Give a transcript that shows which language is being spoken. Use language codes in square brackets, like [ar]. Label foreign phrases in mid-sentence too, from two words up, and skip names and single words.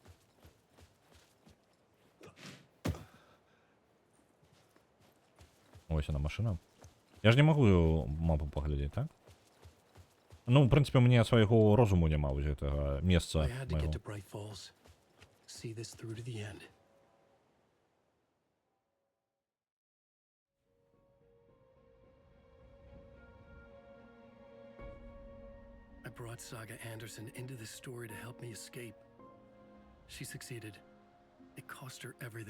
[be] Ось яна машына. Я ж не магу мапу паглядзець, так? Ну, [ru] в прынцыпе, [be] у мяне свайго розуму няма вось гэтага месца. [en] see this through to the end. I brought Saga Anderson into this story to help me escape. She succeeded. It cost her everything.